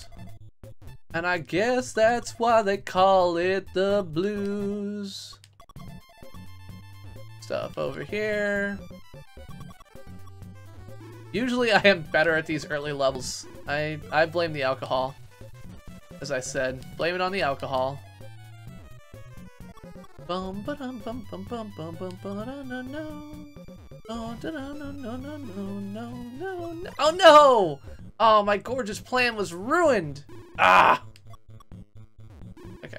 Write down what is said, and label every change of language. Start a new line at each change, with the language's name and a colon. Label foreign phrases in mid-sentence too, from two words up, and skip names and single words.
English: And I guess that's why they call it the blues. Stuff over here. Usually I am better at these early levels. I blame the alcohol. As I said, blame it on the alcohol. Bum ba dum bum bum bum bum bum ba da no no. Oh da no no no no no no no. Oh no! Oh, my gorgeous plan was ruined. Ah. Okay.